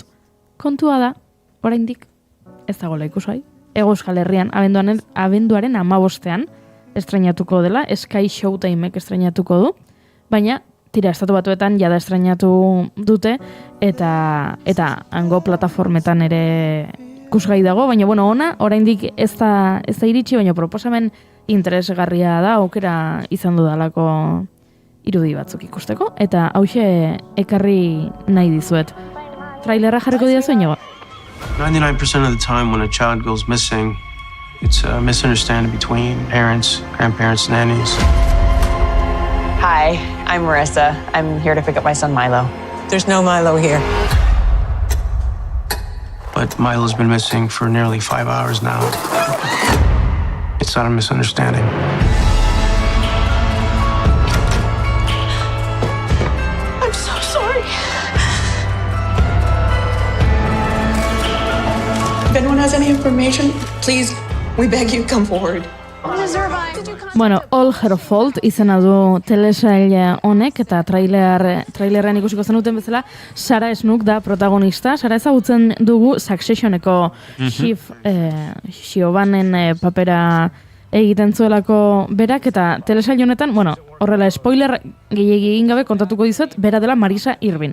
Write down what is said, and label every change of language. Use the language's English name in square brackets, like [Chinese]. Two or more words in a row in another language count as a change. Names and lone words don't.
[Basque] Kontua da, oraindik ez dagoela ikusgai, Hego Euskal Herrian abenduaren 15ean estrenatuko dela, Sky Showtimek estrenatuko du, baina tira, Estatu Batuetan jada estrenatu dute, eta hango plataformetan ere ikusgai dago, baina bueno, ona, oraindik ez da iritsi, baina proposamen interesgarria da, aukera izan dudalako irudi batzuk ikusteko, eta hauxe ekarri nahi dizuet. Trailerra jarriko didazu, Inigo? [English] 99% of the time when a child goes missing, it's a misunderstanding between parents, grandparents, nannies. Hi, I'm Marissa. I'm here to pick up my son Milo. There's no Milo here. But Milo's been missing for nearly 5 hours now. It's not a misunderstanding. I'm so sorry. If anyone has any information, please, we beg you, come forward. [Basque] Bueno, All Her Fault izena du telesail honek, eta trailerrean ikusiko zenuten bezala, Sarah Snook da protagonista. Sarah ezagutzen dugu Successioneko Xiobanen papera egiten zuelako berak, eta telesail honetan, bueno, horrela spoiler gehiegi egin gabe kontatuko dizuet, bera dela Marisa Irvin.